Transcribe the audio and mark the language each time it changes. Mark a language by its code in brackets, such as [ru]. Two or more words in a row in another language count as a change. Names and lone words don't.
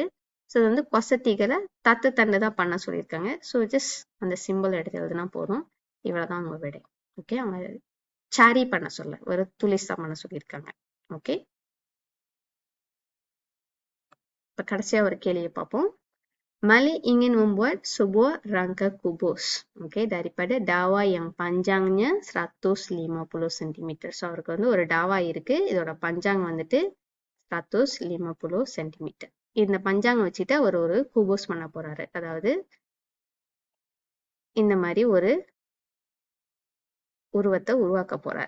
[ta] ஸோ இது வந்து வசதிகளை தத்து தண்டு தான் பண்ண சொல்லியிருக்காங்க. ஸோ ஜஸ்ட் அந்த சிம்பிள் எடுத்து எழுதுனா போதும். இவ்வளவுதான் அவங்க விடை. ஓகே, அவங்க சாரி பண்ண சொல்ல ஒரு துளிசா பண்ண சொல்லியிருக்காங்க. ஓகே, இப்ப கடைசியா ஒரு கேள்வியை பார்ப்போம். [ms] Mali ingin membuat sebuah rangka kubus, okay, daripada dawa yang panjangnya 150 cm. [ta] So அவருக்கு வந்து ஒரு டாவா இருக்கு, இதோட பஞ்சாங் வந்துட்டு 150 cm. இந்த பஞ்சாங் வச்சுட்டு அவர் ஒரு குபோஸ் பண்ண போறாரு. அதாவது இந்த மாதிரி ஒரு உருவத்தை உருவாக்க போறார்.